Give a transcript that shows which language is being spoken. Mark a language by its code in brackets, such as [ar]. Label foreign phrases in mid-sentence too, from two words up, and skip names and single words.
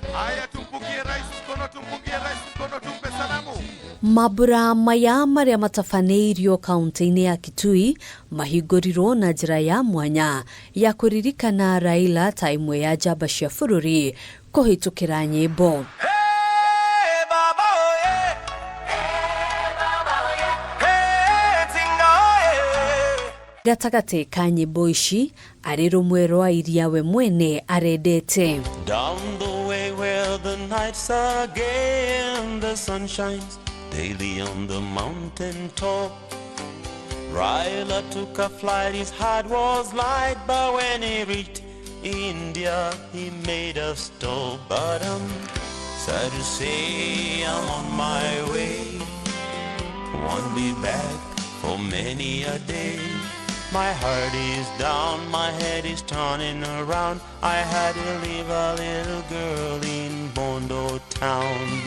[sw] Haya, tumpungie rais mkono, tumpe salamu. [ki] Mabura maya maria matafaneirio kaunti-ini ya Kitui mahingũrirwo na njĩra ya mwanya ya kũririkana Raila ta imwe ya njamba cia bũrũri kũhĩtũkĩra nyĩmbo. Gatagate ka nyĩmbo ici arĩ rũmwe rwa iria we mwene arendete. [en] Down the way where the nights are gay and the sun shines daily on the mountain top, Raila took a flight, his heart was light, but when he reached India he made a stop. But I'm sad to say I'm on my way, won't be back for many a day. My heart is down, my head is turning around. I had to leave a little girl in Bondo town.